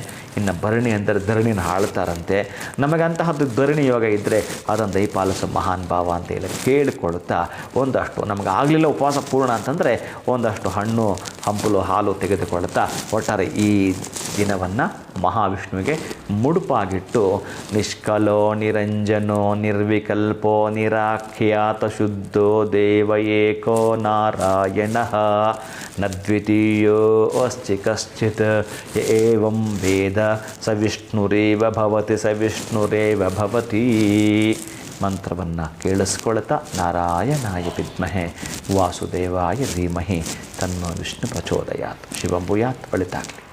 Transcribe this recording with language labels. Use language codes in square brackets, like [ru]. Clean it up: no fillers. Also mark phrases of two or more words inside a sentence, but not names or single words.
[kn] ಇನ್ನು ಭರಣಿ ಅಂದರೆ ಧರಣಿನ ಆಳ್ತಾರಂತೆ. ನಮಗಂತಹದ್ದು ಧರಣಿ ಯೋಗ ಇದ್ದರೆ ಅದನ್ನು ದಯಪಾಲಿಸೋ ಮಹಾನ್ ಭಾವ ಅಂತೇಳಿ ಕೇಳಿಕೊಡುತ್ತಾ ಒಂದಷ್ಟು ನಮಗೆ ಆಗಲಿಲ್ಲ ಉಪವಾಸ ಪೂರ್ಣ ಅಂತಂದರೆ ಒಂದಷ್ಟು ಹಣ್ಣು ಹಂಪಲು ಹಾಲು ತೆಗೆದುಕೊಳ್ತಾ ಒಟ್ಟಾರೆ ಈ ದಿನವನ್ನು ಮಹಾವಿಷ್ಣುವಿಗೆ ಮುಡುಪಾಗಿಟ್ಟು [sa] ನಿಷ್ಕಲೋ ನಿರಂಜನೋ ನಿರ್ವಿಕಲ್ಪೋ ನಿರಾಖ್ಯಾತ ಶುದ್ಧೋ ದೇವ ಏಕೋ ನಾರಾಯಣ ನದ್ವಿತೀಯೋ ಅಸ್ತಿ ಕಶ್ಚಿತ್ ಏವಂ ವೇದ ಸ ವಿಷ್ಣುರೇವ ಭವತಿ [kn] ಮಂತ್ರವನ್ನು ಕೇಳಿಸ್ಕೊಳ್ತಾ [sa] ನಾರಾಯಣಾಯ ವಿದ್ಮಹೆ ವಾಸುದೇವಾಯ ಧೀಮಹಿ ತನ್ನೋ ವಿಷ್ಣು ಪ್ರಚೋದಯಾತ್. ಶಿವಂಭೂಯಾತ್. ಒಳಿತಾಗಲಿ.